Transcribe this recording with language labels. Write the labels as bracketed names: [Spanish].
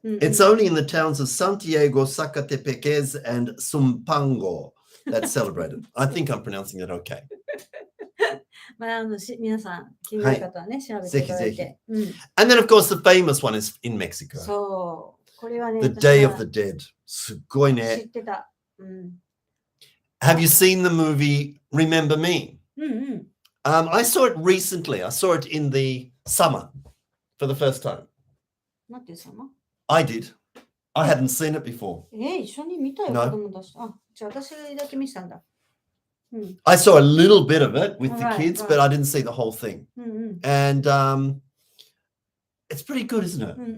[English] It's only in the towns of Santiago, Zacatepeques, and Zumpango that's celebrated. I think I'm pronouncing it okay. [Japanese] まあ、皆さん、気になる方はね、調べていただいて。 [English] And then, of course, the famous one is in Mexico. [Japanese] そう。これはね、 [English] The Day of the Dead. [Japanese] すごいね。知ってた。 [English] Have you seen the movie Remember Me? I saw it recently. I saw it in the summer for the first time. [Japanese] なんていう様? [English] I did. I hadn't seen it before. [Japanese] 一緒に見たよ、子供たち。あ、じゃあ私だけ見せたんだ。 [English] I saw a little bit of it with the kids, but I didn't see the whole thing. And it's pretty good, isn't it?